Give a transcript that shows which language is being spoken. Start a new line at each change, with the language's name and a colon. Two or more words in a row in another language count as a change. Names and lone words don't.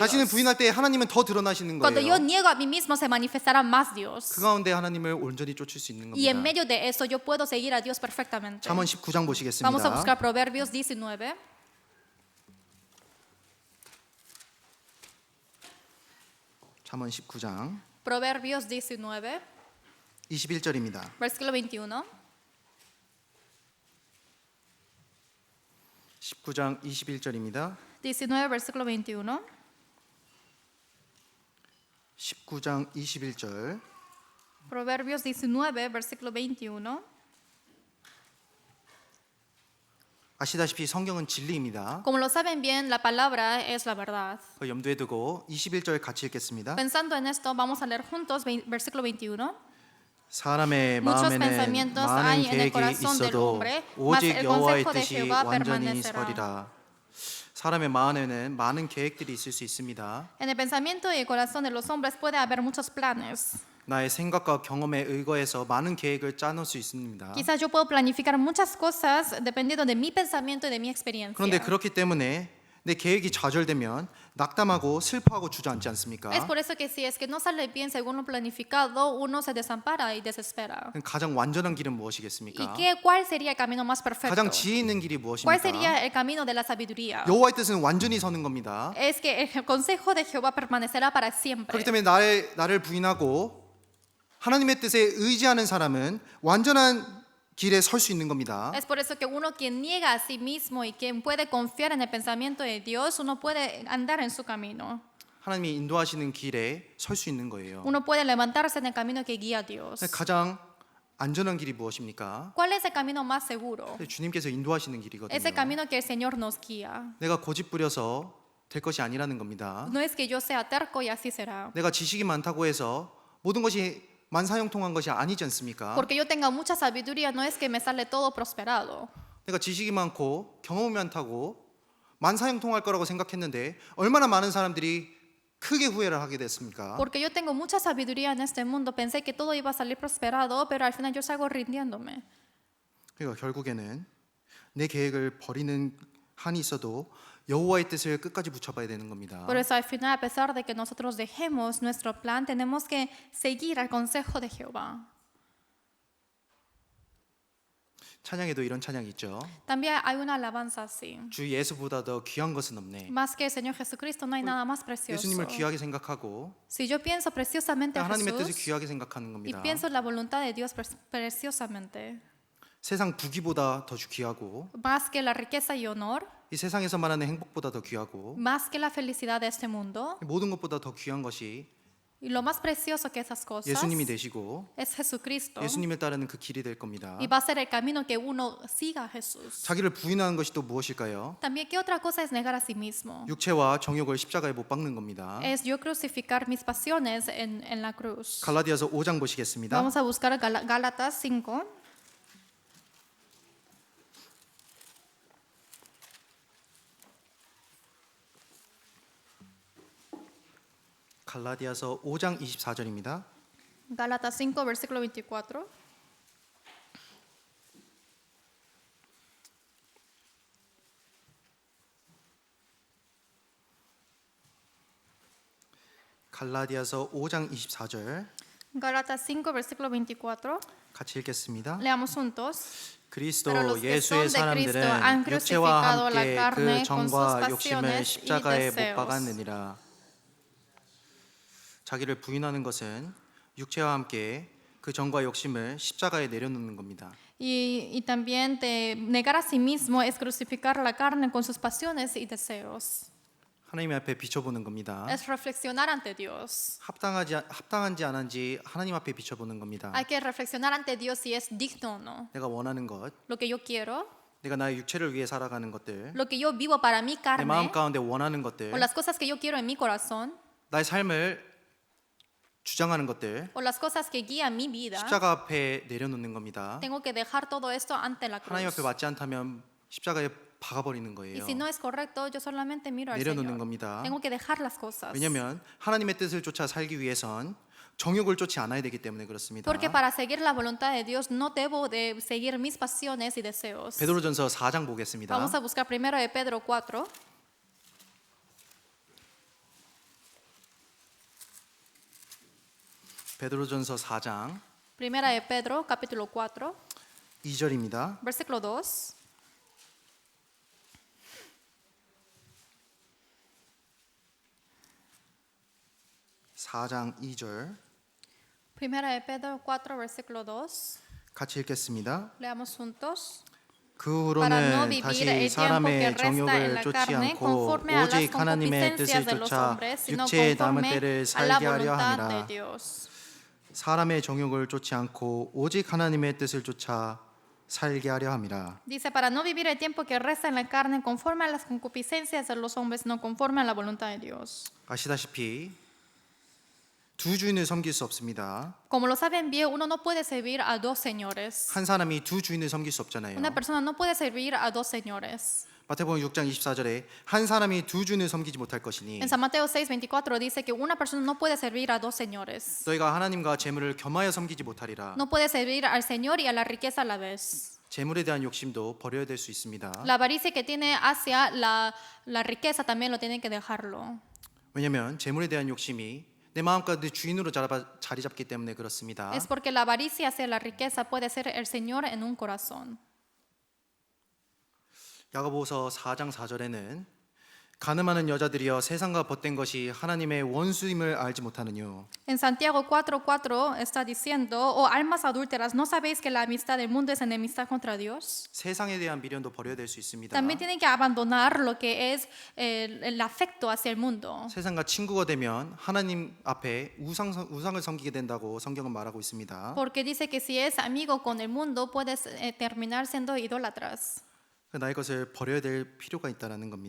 Korean: 자신을 부인할 때 하나님은 더 드러나시는
Spanish: Cuando yo
Korean: 거예요.
Spanish: niego a mí mismo, se manifestará más Dios.
Korean: 그 가운데 하나님을 온전히 쫓을 수 있는
Spanish: Y en
Korean: 겁니다.
Spanish: medio de eso, yo puedo seguir a Dios perfectamente.
Korean: 잠언 19장
Spanish: Vamos a
Korean: 보시겠습니다.
Spanish: buscar Proverbios 19.
Korean: 잠언 19장
Spanish: Proverbios 19,
Korean: 21절입니다.
Spanish: versículo 21.
Korean: 19장 21절입니다.
Spanish: 19, versículo 21.
Korean: 19장 21절.
Spanish: Proverbios 19, versículo 21.
Korean: 아시다시피 성경은 진리입니다.
Spanish: Como lo saben bien, la palabra es la verdad.
Korean: 그 염두에 두고 21절 같이 읽겠습니다.
Spanish: Pensando en esto, vamos a leer juntos versículo 21.
Korean: 사람의
Spanish: Muchos
Korean: 마음에는
Spanish: pensamientos
Korean: 많은
Spanish: hay en el
Korean: 계획이
Spanish: corazón del
Korean: 있어도
Spanish: hombre, mas
Korean: 오직
Spanish: el
Korean: 여호와의
Spanish: consejo de
Korean: 뜻이
Spanish: Jehová
Korean: 완전히
Spanish: permanecerá.
Korean: 서리라. 사람의 마음에는 많은 계획들이 있을 수 있습니다.
Spanish: En el pensamiento y el corazón de los hombres puede haber muchos planes.
Korean: 나의 생각과 경험에 의거해서 많은 계획을 짜놓을 수 있습니다.
Spanish: Quizás yo puedo planificar muchas cosas dependiendo de mi pensamiento y de mi experiencia.
Korean: 그런데 그렇기 때문에 내 계획이 좌절되면 낙담하고 슬퍼하고 주저앉지 않습니까?
Spanish: Es por eso que si es que no sale bien según lo planificado, uno se desampara y desespera.
Korean: 가장 완전한 길은
Spanish: ¿Y
Korean: 무엇이겠습니까?
Spanish: cuál sería el camino más perfecto?
Korean: 가장 지혜 있는 길이
Spanish: ¿Cuál
Korean: 무엇입니까?
Spanish: sería el camino de la sabiduría?
Korean: 여호와의 뜻은 완전히 서는 겁니다.
Spanish: Es que el consejo de Jehová permanecerá para siempre.
Korean: 그렇기 때문에 나를 부인하고 하나님의 뜻에 의지하는 사람은 완전한 길에 설 수 있는 겁니다.
Spanish: Es por eso que uno quien niega a sí mismo y quien puede confiar en el pensamiento de Dios, uno puede andar en su camino.
Korean: 하나님이 인도하시는 길에 설 수 있는 거예요.
Spanish: Uno puede levantarse en el camino que guía a Dios.
Korean: 가장 안전한 길이 무엇입니까?
Spanish: ¿Cuál es el camino más seguro?
Korean: 주님께서 인도하시는
Spanish: Es el
Korean: 길이거든요.
Spanish: camino que el Señor nos guía.
Korean: 내가 고집 부려서 될 것이 아니라는 겁니다.
Spanish: No es que yo sea terco y así será.
Korean: 내가 지식이 많다고 해서 모든 것이 만사형통한 것이 아니지 않습니까?
Spanish: Porque yo tenga mucha sabiduría no es que me sale todo prosperado.
Korean: 내가 지식이 많고 경험이 많다고 만사형통할 거라고 생각했는데 얼마나 많은 사람들이 크게 후회를 하게 됐습니까?
Spanish: Porque yo tengo mucha sabiduría en este mundo, pensé que todo iba a salir prosperado, pero al final yo salgo rindiéndome.
Korean: 그러니까 결국에는 내 계획을 버리는 한이 있어도 여호와의 뜻을 끝까지 붙여봐야 되는 겁니다.
Spanish: Por eso al final, a pesar de que nosotros dejemos nuestro plan, tenemos que seguir al consejo de Jehová.
Korean: 찬양에도 이런 찬양이 있죠.
Spanish: También hay una alabanza así.
Korean: 주 예수보다 더 귀한 것은 없네.
Spanish: Más que el Señor Jesucristo no hay nada más precioso.
Korean: 예수님을 귀하게 생각하고
Spanish: Si yo pienso preciosamente a
Korean: 하나님의 뜻을
Spanish: Jesús
Korean: 귀하게 생각하는
Spanish: y
Korean: 겁니다.
Spanish: pienso en la voluntad de Dios preciosamente,
Korean: 세상 부귀보다 더 귀하고
Spanish: más que la riqueza y honor,
Korean: 이 세상에서 말하는 행복보다 더 귀하고
Spanish: más que la felicidad de este mundo,
Korean: 모든 것보다 더 귀한 것이
Spanish: y lo más precioso que esas cosas
Korean: 예수님이 되시고
Spanish: es Jesucristo.
Korean: 예수님을 따르는 그 길이 될 겁니다.
Spanish: Y va a ser el camino que uno siga a Jesús.
Korean: 자기를 부인하는 것이 또 무엇일까요?
Spanish: También, ¿qué otra cosa es negar a sí mismo?
Korean: 육체와 정욕을 십자가에 못 박는 겁니다.
Spanish: Es yo crucificar mis pasiones en la cruz.
Korean: 갈라디아서 5장 보시겠습니다.
Spanish: Vamos a buscar Gálatas 5.
Korean: 갈라디아서 5장 24절입니다.
Spanish: Gálatas 5, versículo 24.
Korean: 갈라디아서 5장 24절
Spanish: Gálatas 5, versículo 24.
Korean: 같이 읽겠습니다.
Spanish: Leamos juntos.
Korean: 그리스도
Spanish: Pero los que
Korean: 예수의
Spanish: son de Cristo han
Korean: 사람들은 육체와
Spanish: crucificado la
Korean: 함께
Spanish: carne
Korean: 그
Spanish: con sus
Korean: 정과 욕심을
Spanish: pasiones y
Korean: 십자가에 못
Spanish: deseos.
Korean: 박았느니라. 자기를 부인하는 것은 육체와 함께 그 정과 욕심을 십자가에 내려놓는 겁니다.
Spanish: Y también de negar a sí mismo es crucificar la carne con sus pasiones y deseos.
Korean: 하나님 앞에 비춰보는 겁니다.
Spanish: Es reflexionar ante Dios.
Korean: 합당한지 안 한지 하나님 앞에 비춰보는 겁니다.
Spanish: Hay que reflexionar ante Dios si es digno o no.
Korean: 내가 원하는 것,
Spanish: Lo que yo quiero,
Korean: 내가 나의 육체를 위해 살아가는 것들,
Spanish: lo que yo vivo para mi
Korean: 내 마음
Spanish: carne,
Korean: 가운데 원하는 것들,
Spanish: o las cosas que yo quiero en mi corazón,
Korean: 나의 삶을 주장하는 것들,
Spanish: o las cosas que guían mi vida,
Korean: 십자가 앞에 내려놓는 겁니다.
Spanish: tengo que dejar todo esto ante la
Korean: 하나님 앞에
Spanish: cruz.
Korean: 맞지 않다면 십자가에 박아버리는
Spanish: Y
Korean: 거예요.
Spanish: si no es correcto, yo solamente miro al
Korean: 내려놓는
Spanish: Señor.
Korean: 겁니다.
Spanish: Tengo que dejar las cosas.
Korean: 왜냐하면 하나님의 뜻을 쫓아 살기 위해선 정욕을 쫓지 않아야 되기 때문에 그렇습니다.
Spanish: Porque para seguir la voluntad de Dios no debo de seguir mis pasiones y deseos.
Korean: 베드로전서 4장 보겠습니다.
Spanish: Vamos a buscar primero de Pedro 4.
Korean: 베드로전서 4장
Spanish: Primera de Pedro, capítulo 4,
Korean: 2절입니다.
Spanish: versículo 2.
Korean: 사장 2절
Spanish: Primera de Pedro 4, versículo 2.
Korean: 같이 읽겠습니다.
Spanish: Leamos juntos.
Korean: 그
Spanish: Para no
Korean: 후로는
Spanish: vivir
Korean: 다시
Spanish: el tiempo que
Korean: 사람의
Spanish: resta en
Korean: 정욕을
Spanish: la
Korean: 쫓지
Spanish: carne
Korean: 않고
Spanish: conforme a las
Korean: 오직 하나님의 뜻을
Spanish: concupiscencias de los
Korean: 쫓아
Spanish: hombres, sino
Korean: 육체의 남은
Spanish: conforme
Korean: 때를
Spanish: a la
Korean: 살게 하려
Spanish: voluntad de
Korean: 함이라.
Spanish: Dios.
Korean: 사람의 정욕을 쫓지 않고 오직 하나님의 뜻을 쫓아 살게 하려 함이라.
Spanish: Dice, para no vivir el tiempo que resta en la carne conforme a las concupiscencias de los hombres, no conforme a la voluntad de Dios.
Korean: 아시다시피 두 주인을 섬길 수 없습니다.
Spanish: Como lo saben bien, uno no puede servir a dos señores.
Korean: 한 사람이 두 주인을 섬길 수 없잖아요.
Spanish: Una persona no puede servir a dos señores.
Korean: 마태복음 6장 24절에 한 사람이 두 주인을 섬기지 못할 것이니
Spanish: En San Mateo 6:24 dice que una persona no puede servir a dos señores.
Korean: 너희가 하나님과 재물을 겸하여 섬기지 못하리라.
Spanish: No puede servir al Señor y a la riqueza a la vez.
Korean: 재물에 대한 욕심도 버려야 될 수 있습니다.
Spanish: La avaricia que tiene hacia la riqueza también lo tienen que dejarlo.
Korean: 왜냐하면 재물에 대한 욕심이 내 마음 가운데 주인으로 자리 잡기 때문에 그렇습니다.
Spanish: Es porque la avaricia hacia la riqueza puede ser el Señor en un corazón.
Korean: 야고보서 4장 4절에는 가늠하는 여자들이여 세상과 벗된 것이 하나님의 원수임을 알지 못하느뇨.
Spanish: En Santiago 4:4 está diciendo, oh almas adúlteras, ¿no sabéis que la amistad del mundo es enemistad contra Dios?
Korean: 세상에 대한 미련도 버려야 될 수 있습니다.
Spanish: También tienen que abandonar lo que es el afecto hacia el mundo.
Korean: 세상과 친구가 되면 하나님 앞에 우상을 섬기게 된다고 성경은 말하고 있습니다.
Spanish: Porque dice que si es amigo con el mundo, puedes terminar siendo idólatras.
Korean: 나의 것을 버려야 될 필요가 있다라는 겁니다.